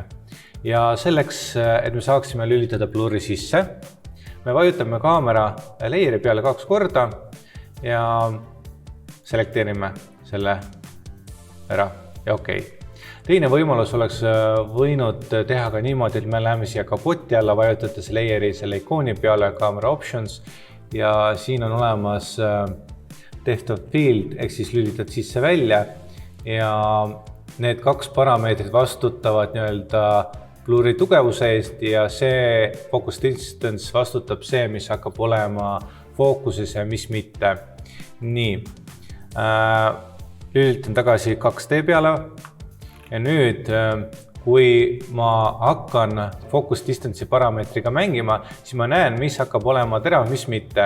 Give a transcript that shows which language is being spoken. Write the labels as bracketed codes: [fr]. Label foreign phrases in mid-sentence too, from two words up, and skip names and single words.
[et] Ja selleks, et me saaksime lülitada blurri sisse, me vajutame kaamera layeri peale 2 korda ja selekteerime selle ära ja okei. Teine võimalus oleks võinud teha ka niimoodi, et me läheme siia kapoti alla, vajutades layeri selle ikooni peale, [en] camera options [et] ja siin on olemas [en] depth of field, [et] ehk siis lülitad sisse välja ja need 2 parameetrit vastutavad nii-öelda blurri tugevuse eest ja see [en] focus distance [et] vastutab see, mis hakkab olema fookuses ja mis mitte. Nii, lülitan tagasi 2D peale. Ja nüüd, kui ma hakkan [en] focus distance'i [et] parameetriga mängima, siis ma näen, mis hakkab olema terav, mis mitte.